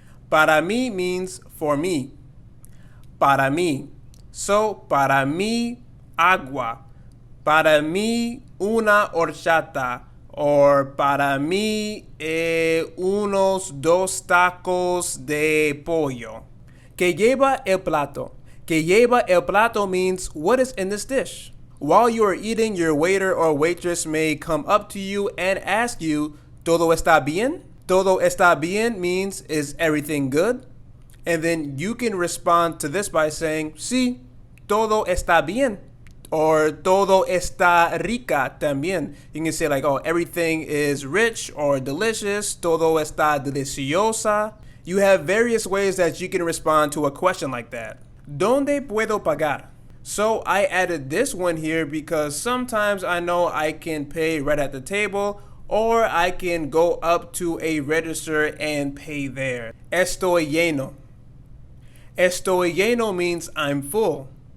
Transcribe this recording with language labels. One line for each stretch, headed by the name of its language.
Spanish: Para mí
English: means for me.
Spanish: Para mí. So para mí agua. Para mí una horchata. Or para mí unos dos tacos de pollo. Que lleva el plato. Que lleva el plato
English: means what is in this dish. While you are eating, your waiter or waitress may come up to you and ask you,
Spanish: ¿Todo está bien? Todo está bien
English: means is everything good? And then you can respond to this by saying,
Spanish: sí, todo está bien. Or todo está rica también.
English: You can say like, oh, everything is rich or delicious.
Spanish: Todo está deliciosa.
English: You have various ways that you can respond to a question like that.
Spanish: ¿Dónde puedo pagar?
English: So I added this one here because sometimes I know I can pay right at the table, or I can go up to a register and pay there.
Spanish: Estoy lleno. Estoy lleno
English: means I'm full.